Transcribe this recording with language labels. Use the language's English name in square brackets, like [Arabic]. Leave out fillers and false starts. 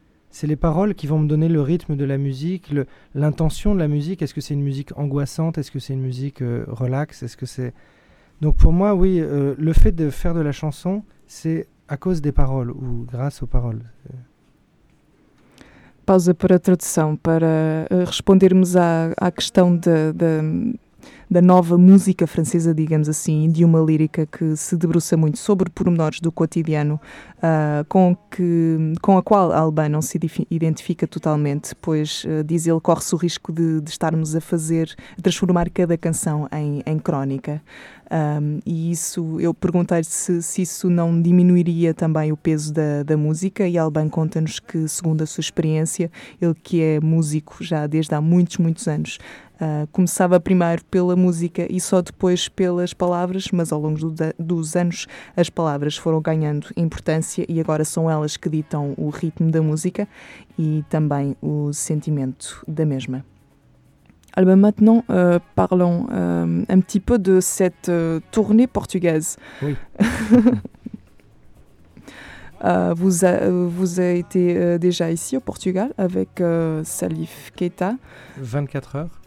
[French] C'est les paroles qui vont me donner le rythme de la musique, l'intention de la musique. Est-ce que c'est une musique angoissante? Est-ce que c'est une musique relaxe? Est-ce que c'est... Donc pour moi, oui, le fait de faire de la chanson, c'est à cause des paroles ou grâce aux paroles. [Portuguese] Pausa para a tradução, para respondermos à questão da nova música francesa, digamos assim, de uma lírica que se debruça muito sobre pormenores do cotidiano, com a qual Alban não se identifica totalmente, pois, diz ele, corre-se o risco de estarmos a transformar cada canção em crónica. E isso, eu perguntei-lhe se isso não diminuiria também o peso da música, e Alban conta-nos que, segundo a sua experiência, ele que é músico já desde há muitos, muitos anos, começava primeiro pela música e só depois pelas palavras, mas ao longo dos anos as palavras foram ganhando importância e agora são elas que ditam o ritmo da música e também o sentimento da mesma. [French] Alban, maintenant, parlons un petit peu de cette tournée portugaise. Oui. vous avez été déjà ici au Portugal avec Salif Keita. 24 heures.